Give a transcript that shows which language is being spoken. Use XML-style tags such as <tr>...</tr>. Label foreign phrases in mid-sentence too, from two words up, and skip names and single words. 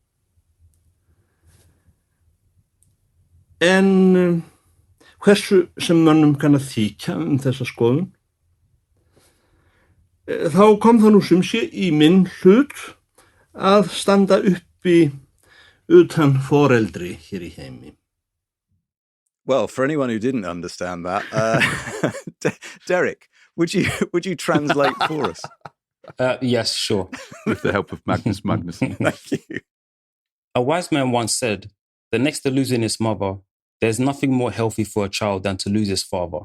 <is>En hversu sem mönnum kann að þykja þessa skoðun, þá kom það nú sum sé í minn hlut að standa uppi utan foreldri hér í heimi.</is> <en>Well, for anyone who didn't understand that, Derek, would you translate for us? Yes, sure. With the help of Magnus Magnusson. Thank you. A wise man once said that next to losing his mother, there's nothing more healthy for a child than to lose his father.</en>